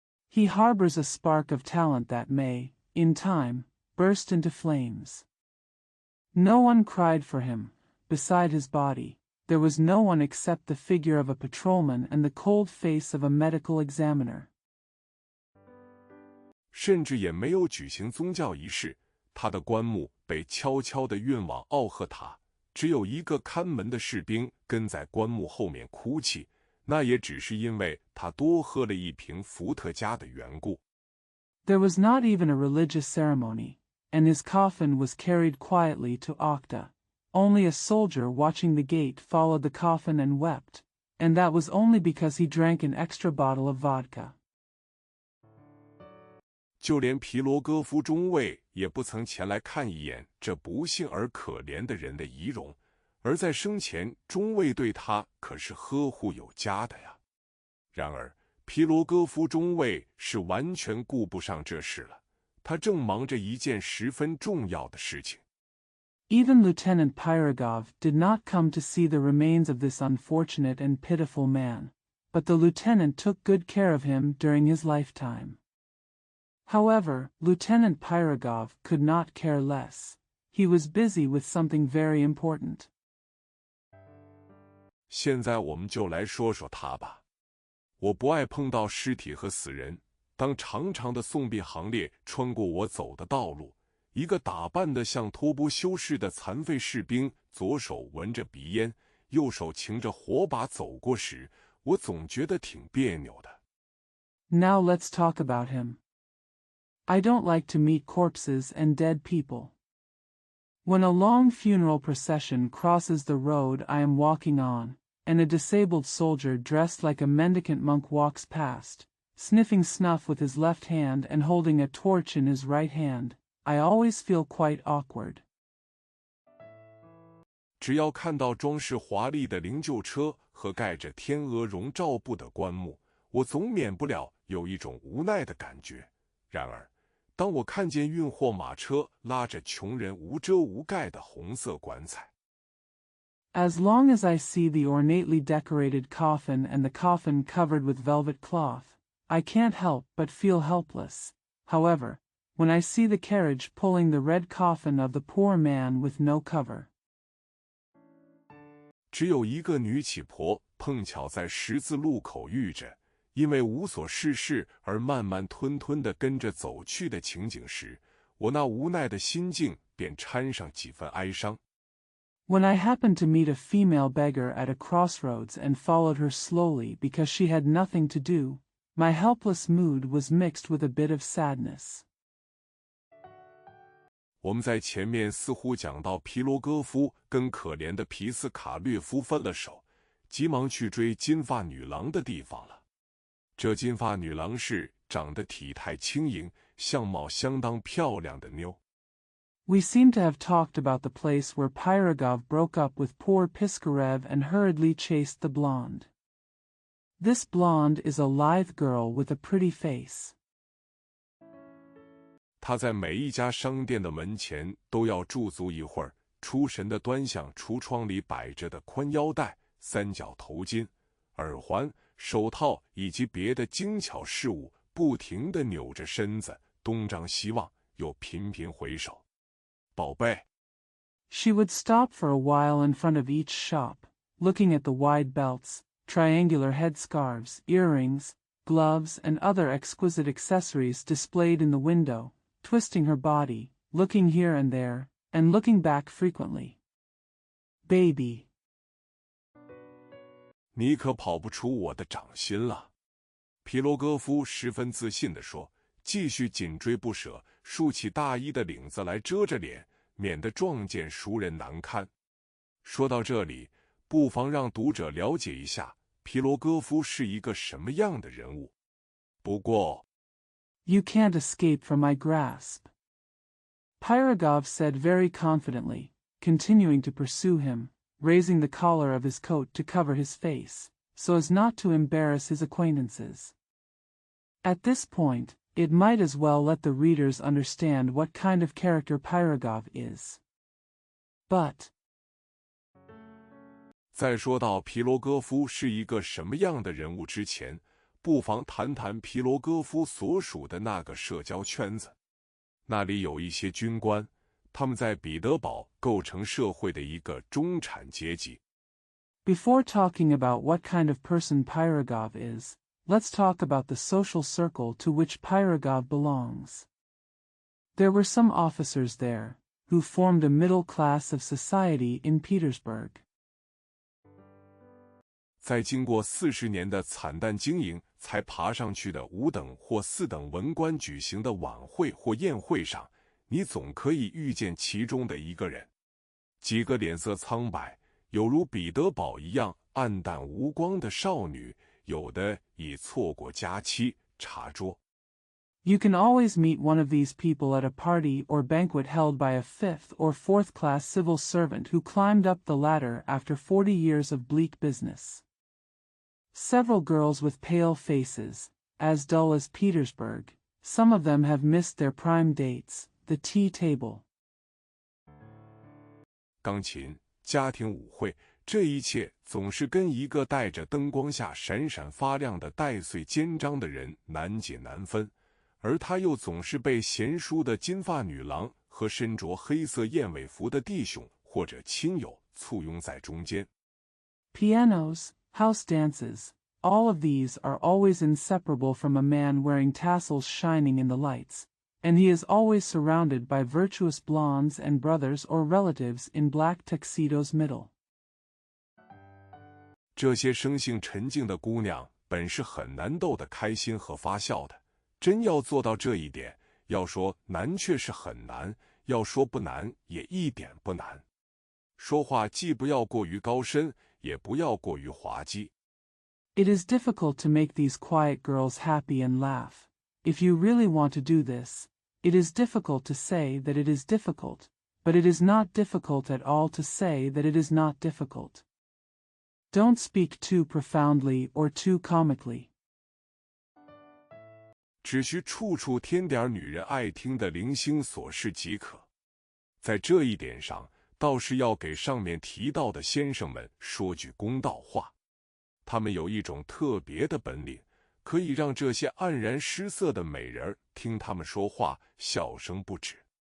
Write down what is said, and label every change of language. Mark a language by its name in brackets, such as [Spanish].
[English] He harbors a spark of talent that may, in time, burst into flames. No one cried for him. Beside his body, there was no one except the figure of a patrolman and the cold face of a medical examiner. [Chinese] 甚至也没有举行宗教仪式。他的棺木被悄悄地运往奥赫塔，只有一个看门的士兵跟在棺木后面哭泣，那也只是因为他多喝了一瓶伏特加的缘故。 [English] There was not even a religious ceremony, and his coffin was carried quietly to Okhta. Only a soldier watching the gate followed the coffin and wept, and that was only because he drank an extra bottle of vodka. [Chinese] 就连皮罗戈夫中尉也不曾前来看一眼这不幸而可怜的人的遗容，而在生前，中尉对他可是呵护有加的呀。然而，皮罗戈夫中尉是完全顾不上这事了，他正忙着一件十分重要的事情。 [English] Even Lieutenant Pyrogov did not come to see the remains of this unfortunate and pitiful man, but the lieutenant took good care of him during his lifetime. However, Lieutenant Pyrogov could not care less. He was busy with something very important. [Chinese] 现在我们就来说说他吧。我不爱碰到尸体和死人。当长长的送殡行列穿过我走的道路，一个打扮得像托钵修士的残废士兵，左手闻着鼻烟，右手擎着火把走过时，我总觉得挺别扭的。 [English] Now let's talk about him. I don't like to meet corpses and dead people. When a long funeral procession crosses the road I am walking on, and a disabled soldier dressed like a mendicant monk walks past, sniffing snuff with his left hand and holding a torch in his right hand, I always feel quite awkward. [Chinese] 只要看到装饰华丽的灵柩车和盖着天鹅绒罩布的棺木，我总免不了有一种无奈的感觉。然而，当我看见运货马车拉着穷人无遮无盖的红色棺材， [English] As long as I see the ornately decorated coffin and the coffin covered with velvet cloth, I can't help but feel helpless. However, when I see the carriage pulling the red coffin of the poor man with no cover, [Chinese] 只有一个女乞婆碰巧在十字路口遇着，因为无所事事而慢慢吞吞地跟着走去的情景时，我那无奈的心境便掺上几分哀伤。 [English] when I happened to meet a female beggar at a crossroads and followed her slowly because she had nothing to do, my helpless mood was mixed with a bit of sadness. [Chinese] 我们在前面似乎讲到皮罗戈夫跟可怜的皮斯卡略夫分了手，急忙去追金发女郎的地方了。这金发女郎是长得体态轻盈、相貌相当漂亮的妞。 [English] We seem to have talked about the place where Pyrogov broke up with poor Piskarev and hurriedly chased the blonde. This blonde is a lithe girl with a pretty face. [Chinese] 她在每一家商店的门前都要驻足一会儿，出神地端详橱窗里摆着的宽腰带、三角头巾、耳环、手套以及别的精巧事物，不停地扭着身子，东张西望，又频频回首。宝贝。 [English] She would stop for a while in front of each shop, looking at the wide belts, triangular headscarves, earrings, gloves, and other exquisite accessories displayed in the window, twisting her body, looking here and there, and looking back frequently. Baby. [Chinese] 你可跑不出我的掌心了，皮罗戈夫十分自信地说，继续紧追不舍，竖起大衣的领子来遮着脸，免得撞见熟人难堪。说到这里，不妨让读者了解一下皮罗戈夫是一个什么样的人物。不过 [English] You can't escape from my grasp, Pyrogov said very confidently, continuing to pursue him, raising the collar of his coat to cover his face, so as not to embarrass his acquaintances. At this point, it might as well let the readers understand what kind of character Pyrogov is. But [Chinese] 在说到皮罗戈夫是一个什么样的人物之前，不妨谈谈皮罗戈夫所属的那个社交圈子。那里有一些军官，他们在彼得堡构成社会的一个中产阶级。 [English] Before talking about what kind of person Pyrogov is, let's talk about the social circle to which Pyrogov belongs. There were some officers there, who formed a middle class of society in Petersburg. [Chinese] 在经过40年的惨淡经营才爬上去的5等或4等文官举行的晚会或宴会上，你总可以遇见其中的一个人。几个脸色苍白，有如彼得堡一样暗淡无光的少女，有的已错过佳期、茶桌。 [English] You can always meet one of these people at a party or banquet held by a 5th or 4th class civil servant who climbed up the ladder after 40 years of bleak business. Several girls with pale faces, as dull as Petersburg, some of them have missed their prime dates, the tea table. [Chinese] 钢琴、家庭舞会，这一切总是跟一个戴着灯光下闪闪发亮的带穗肩章的人难解难分，而他又总是被贤淑的金发女郎和身着黑色燕尾服的弟兄或者亲友簇拥在中间。 [English] Pianos, house dances, all of these are always inseparable from a man wearing tassels shining in the lights, and he is always surrounded by virtuous blondes and brothers or relatives in black tuxedos middle. [Chinese] 这些生性沉静的姑娘本是很难逗得开心和发笑的，真要做到这一点，要说难却是很难，要说不难也一点不难。说话既不要过于高深，也不要过于滑稽。 [English] It is difficult to make these quiet girls happy and laugh. If you really want to do this, it is difficult to say that it is difficult, but it is not difficult at all to say that it is not difficult. Don't speak too profoundly or too comically. [Chinese] 只需处处添点女人爱听的零星琐事即可。在这一点上，倒是要给上面提到的先生们说句公道话，他们有一种特别的本领，可以让这些黯然失色的美人听他们说话，笑声不止。